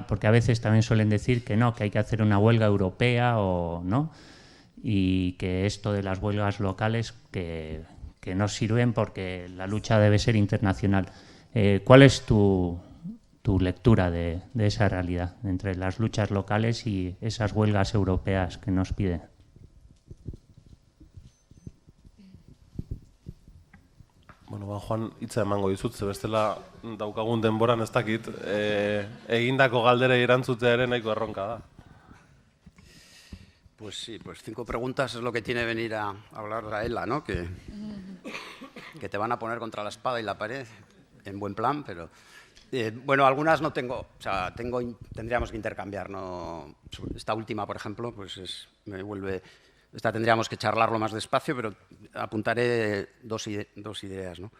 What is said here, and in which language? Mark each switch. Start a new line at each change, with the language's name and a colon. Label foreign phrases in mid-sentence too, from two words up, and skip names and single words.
Spanish: Porque a veces también suelen decir que no, que hay que hacer una huelga europea o no, y que esto de las huelgas locales que no sirven porque la lucha debe ser internacional. ¿Cuál es tu lectura de esa realidad entre las luchas locales y esas huelgas europeas que nos piden?
Basque: Bueno, Juan, hitza emango dizut, ze bestela daukagun denboran ez dakit, egindako galderei erantzutea ere nahiko erronka da.
Spanish: Pues sí, pues 5 preguntas es lo que tiene venir a hablar Gaela, ¿no? Que te van a poner contra la espada y la pared, en buen plan, pero Bueno, algunas no tengo, o sea, tendríamos que intercambiar, ¿no? Esta última, por ejemplo, pues me vuelve... Esta tendríamos que charlarlo más despacio, pero apuntaré dos ideas, ¿no?